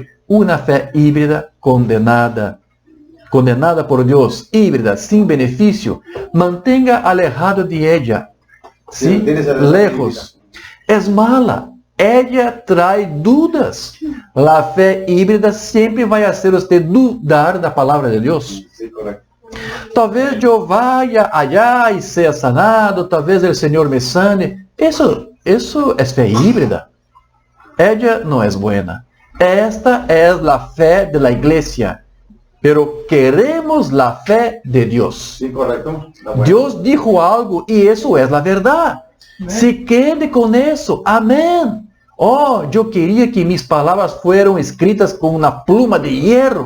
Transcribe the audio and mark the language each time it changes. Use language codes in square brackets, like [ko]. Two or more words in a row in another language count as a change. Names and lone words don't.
[es] Una fe híbrida condenada. Condenada por Dios, híbrida, sin beneficio. Mantenga alejado de ella. ¿Sí? Lejos. Es mala. Ella trae dudas. La fe híbrida siempre va a hacer usted dudar [pt] da palavra [es] de Dios. Sí, correcto. [pt] Talvez eu [es] vaya allá [pt] e seja sanado, talvez o Senhor me sane. Isso é fé híbrida. Ella não é buena. Esta é a fé [es] de la iglesia. Pero queremos la fe de Dios. Sí, correcto. Dios dijo algo y eso es la verdad. Se quede con eso. Amén. Oh, yo quería que mis palabras fueran escritas con una pluma de hierro.